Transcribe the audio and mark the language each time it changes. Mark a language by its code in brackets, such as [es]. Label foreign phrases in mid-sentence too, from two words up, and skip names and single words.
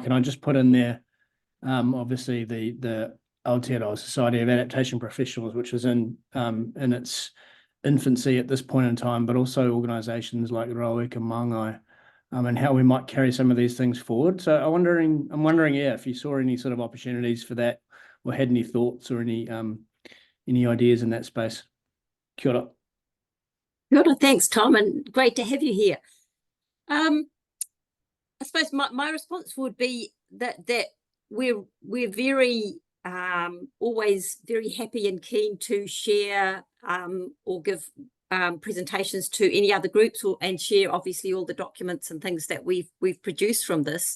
[en] And I just put in there, obviously the Aotearoa Society of Adaptation Professionals, which is in its infancy at this point in time, but also organisations like Roika Mangai, and how we might carry some of these things forward. So I'm wondering, yeah, if you saw any sort of opportunities for that, or had any thoughts or any ideas in that space. [mi] Kia ora. Kia ora, [en] thanks, Tom, and great to have you here. I suppose my response would be that we're very always very happy and keen to share or give presentations to any other groups, and share obviously all the documents and things that we've produced from this.